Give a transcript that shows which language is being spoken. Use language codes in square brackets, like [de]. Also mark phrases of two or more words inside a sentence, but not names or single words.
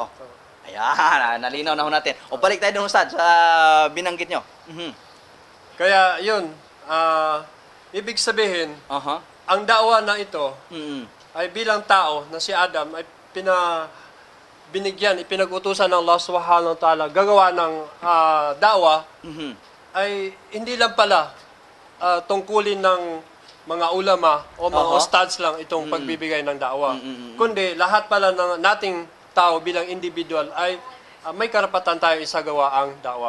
[tl] Ayan, nalinaw na ho natin. O balik tayo doon, Ustad, sa binanggit nyo. Kaya yun, ibig sabihin, ang dawa na ito ay bilang tao na si Adam ay ipinag-utusan ng Allah [ar] سبحانه وتعالى [tl] gagawa ng dawa, ay hindi lang pala tungkulin ng mga ulama o mga ustads lang itong pagbibigay ng dawa. Kundi lahat pala ng nating tao bilang individual ay may karapatan tayo isagawa ang dawa.